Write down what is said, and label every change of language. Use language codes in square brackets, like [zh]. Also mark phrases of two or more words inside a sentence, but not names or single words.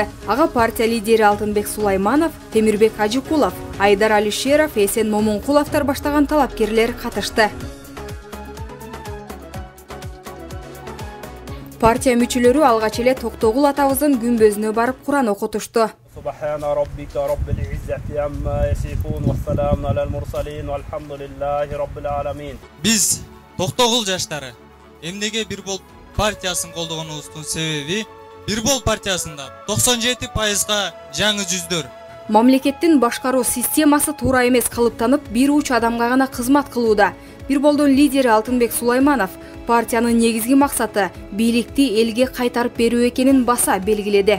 [ky] Ага партия лидери Алтынбек Сулайманов, Темирбек Ажыкулов, Айдар Алишеров, Эсен Момункуловдор баштаган талапкерлер катышты. Партия мүчөлөрү алгач эле Токтогул атабыздын күмбөзүнө барып Куран окутушту. [ar] سبحان ربك رب العزة عما يصفون وسلام على المرسلين والحمد لله رب العالمين. [ky] Biz Токтогул жаштары эмнеге Бир бол партиясын колдогонубуздун себеби Бир бол партиясында 97%га жаңы жүздөр. Мамлекеттин башкаруу системасы туура эмес калыптанып, бир уч адамга гана кызмат кылууда. Бир болдун лидери Алтынбек Сулайманов партиянын негизги максаты бийликти элге кайтарып берүү экенин баса белгиледи.